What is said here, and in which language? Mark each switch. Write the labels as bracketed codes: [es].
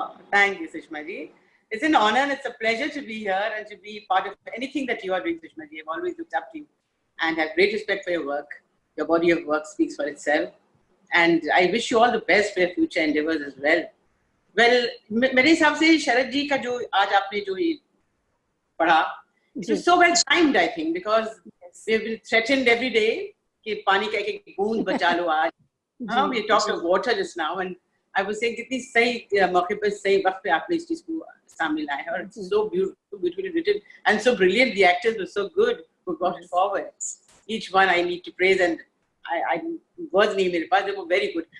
[en] Thank you, Sushma ji. It's an honor and it's a pleasure to be here and to be part of anything that you are doing, Sushma ji. I've always looked up to you and have great respect for your work. Your body of work speaks for itself. And I wish you all the best for your future endeavors as well. [hi] Well, मेरे हिसाब से शरद जी का जो आज आपने जो ये पढ़ा, [en] it was so well timed, I think, because we've been threatened every day [hi] कि पानी का एक बूंद बचा लो आज. [en] We talked of water just now, and I was saying [hi] कितनी सही मौके पर सही वक्त पे आपने इस चीज को सामने लाया है, [en] और it's so beautifully written and so brilliant. The actors were so good who brought it forward. Each one I need to praise, and I words [hi] नहीं मेरे पास, [en] they were very good.